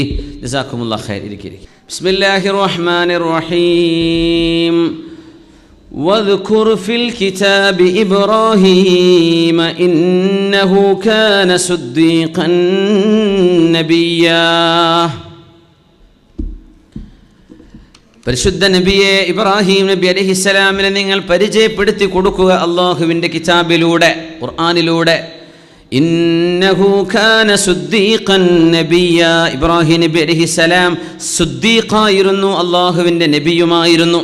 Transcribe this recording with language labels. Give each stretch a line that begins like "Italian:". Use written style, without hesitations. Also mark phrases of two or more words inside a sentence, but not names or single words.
Arabic: جزاكم الله خير. بسم الله الرحمن الرحيم. واذكر في الكتاب إبراهيم إنه كان صديقا نبيا.
Malayalam: പരിശുദ്ധ നബിയെ ഇബ്രാഹിം നബി അലൈഹിസ്സലാമിനെ നിങ്ങൾ പരിചയപ്പെടുത്തി കൊടുക്കുക അല്ലാഹുവിൻ്റെ കിതാബിലൂടെ, ഖുർആനിലൂടെ.
Arabic: إنه كان صديقا نبيا.
Malayalam: ഇബ്രാഹിം നബി അലൈഹിസ്സലാം സുദ്ദീഖായിരുന്നു, അല്ലാഹുവിൻ്റെ നബിയുമായിരുന്നു.